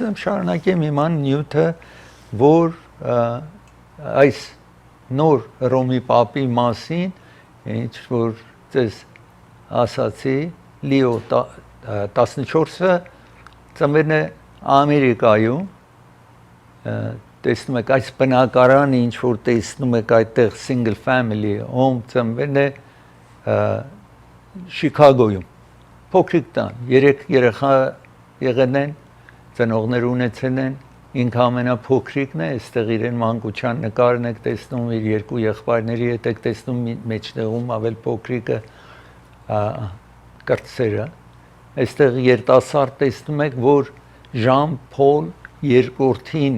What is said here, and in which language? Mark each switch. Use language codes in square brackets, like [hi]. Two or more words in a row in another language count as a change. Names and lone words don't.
[hy] եմ շարունակեմ հիմա նյութը, որ այս նոր Հռոմի Պապի մասին, ինչ որ ձեզ ասացի, Լիո 14-ը ծնվել է Ամերիկայում, տեսնում եք այս բնակարանը, ինչ որ տեսնում եք այդտեղ [en] single family home [hy] ծնվել է Շիկագոյում, փոքրիկ տան, 3 երեխա եղել են, ծնողներ ունեցել են, ինքը ամենափոքրիկն է, այստեղ իրեն մանկության նկարն եք տեսնում, իր երկու եղբայրների հետ եք տեսնում, մեջտեղում ավել փոքրիկը կրտսերը, այստեղ երիտասարդ տեսնում եք, որ Ժան-Փոլ II-ին